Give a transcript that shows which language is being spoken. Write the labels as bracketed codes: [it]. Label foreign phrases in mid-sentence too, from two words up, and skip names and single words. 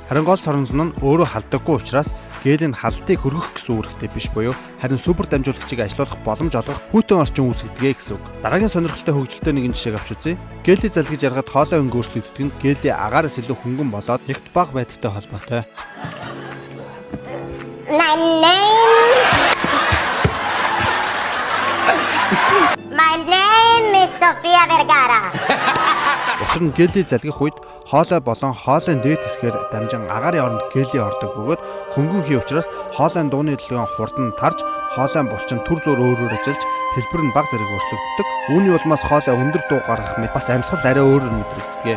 [mn] Харин гол соронзон нь өөрөө халддаггүй учраас гелийн халтыг хөргөх гэсэн үүрэгтэй биш буюу харин супер дамжуулагчийг ажилуулах боломж олгох хүйтэн орчин үүсгэдэг гэсэн үг. Дараагийн сонирхолтой хөгжилтэй нэгэн жишээг авч үзье. Гелий залгиж яргаад хоолой өнгө өөрчлөгддөг нь гелийн агаараас илүү хөнгөн болоод нэгт бага байдагтай холбоотой. [en] My name is Sofia Vergara. [mn] Учир нь гелий залгих үед хоолой болон хоолойн дээд хэсгээр дамжин агаарын оронд гелий ордог бөгөөд хөнгөн хий учраас хоолойн дууны дэлгэн хурдан тарж хоолойн булчин түр зуур өөрөөр ажиллаж хэлбэр нь бага зэрэг өөрчлөгддөг. Үүний улмаас хоолой өндөр дуу гаргах мэт бас амьсгал арай өөрөөр мэдрэгдэг.